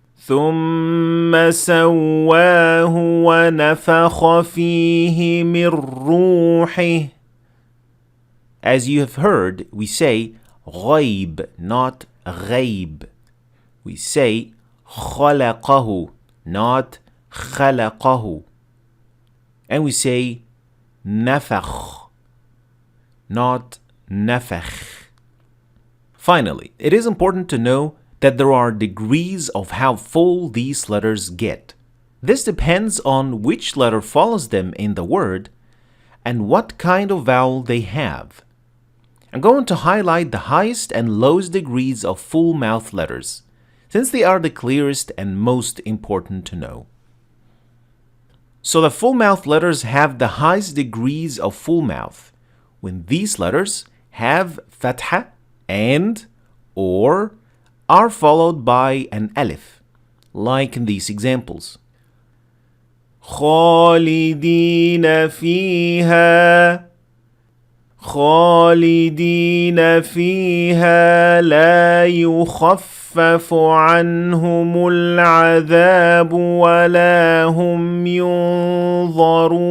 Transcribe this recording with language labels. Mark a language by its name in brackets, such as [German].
[Arabic] ثم سواه ونفخ فيه من روحه. [English] As you have heard, we say غيب, not غيب. We say خلقه, not خلقه. And we say نفخ, not نفخ. Finally, it is important to know that there are degrees of how full these letters get. This depends on which letter follows them in the word and what kind of vowel they have. I'm going to highlight the highest and lowest degrees of full mouth letters, since they are the clearest and most important to know. So the full mouth letters have the highest degrees of full mouth when these letters have fatha and or are followed by an alif, like in these examples. [Arabic] خالدين فيها خالدين فيها لا يخفف يخفف عنهم العذاب ولا هم ينظرون.